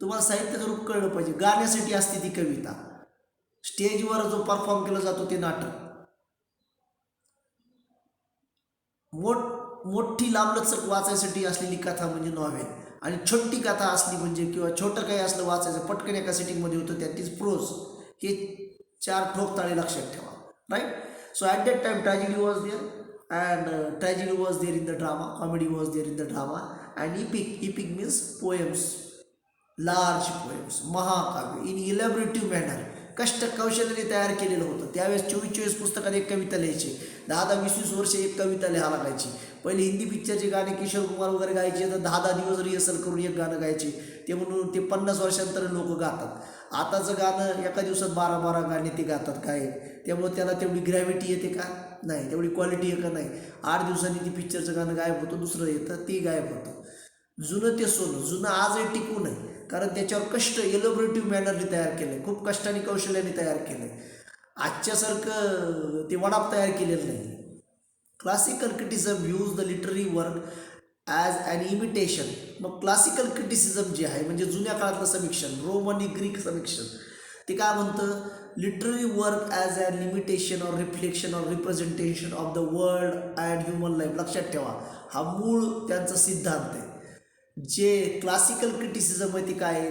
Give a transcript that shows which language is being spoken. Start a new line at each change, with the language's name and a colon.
Marathi: तुम्हाला साहित्याचं रूप कळलं पाहिजे. गाण्यासाठी असते ती कविता, स्टेजवर जो परफॉर्म केला जातो ते नाटक. मोठी लांबलचक वाचायसाठी असलेली कथा म्हणजे नॉव्हेल, आणि छोटी कथा असली म्हणजे किंवा छोटं काही असलं वाचायचं पटकन एका सिटिंगमध्ये होतं त्यातीच प्रोज. हे 4 ठोक ताळे लक्षात ठेवा. Right.
English: So at that time tragedy was there and tragedy was there in the drama, comedy was there in the drama, and epic means poems, large poems, महाकाव्य in elaborative manner.
Marathi: कष्ट कौशल्याने तयार केलेलं होतं. त्यावेळेस 24 पुस्तकात एक कविता लिहायची, 10-20 वर्ष एक कविता लिहा लागायची. पहिले हिंदी पिक्चरचे गाणे किशोर कुमार वगैरे गायचे तर 10 दिवस रिहर्सल करून एक गाणं गायचे. ते म्हणून ते 50 वर्षांतर लोक गातात. आताचं गाणं एका दिवसात 12 गाणे ते गातात काय. त्यामुळे त्याला तेवढी ग्रॅव्हिटी येते का? नाही. तेवढी क्वालिटी आहे का? नाही. 8 दिवसांनी ती पिक्चरचं गाणं गायब होतं, दुसरं येतं, ते गायब होतं. जुनं ते सोनं. जुनं आजही टिकू नये कारण त्याच्यावर कष्ट एलोबरेटिव्ह मॅनरने तयार केलं आहे, खूप कष्टाने कौशल्याने तयार केलं आहे. आजच्यासारखं ते वडाप तयार केलेलं नाही.
English: Classical criticism use the literary work as an imitation.
Marathi: मग क्लासिकल क्रिटिसिझम जे आहे म्हणजे जुन्या काळातलं समीक्षण, रोम आणि ग्रीक समीक्षण, ते काय म्हणतं,
English: Literary work as an limitation or reflection or representation of the world and human life.
Marathi: लक्षात ठेवा, हा मूळ त्यांचा सिद्धांत आहे. जे क्लासिकल क्रिटिसिझम आहे ते काय आहे?